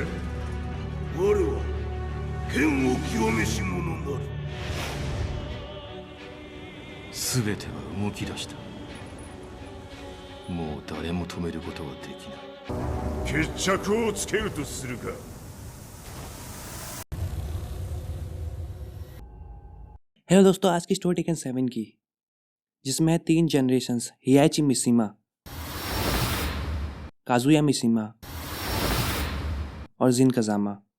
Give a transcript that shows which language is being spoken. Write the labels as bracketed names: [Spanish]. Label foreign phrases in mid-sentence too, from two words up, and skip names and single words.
[Japanese] 我は剣を清めし者なる。全ては動き出した。もう誰も止めることはできない。決着をつけるとするか。 [Hindi] हेलो दोस्तों, आज की स्टोरी टेकन 7 की, जिसमें है 3 जनरेशंस, हियाची मिशिमा, काजुया मिशिमा और जिन कजामा।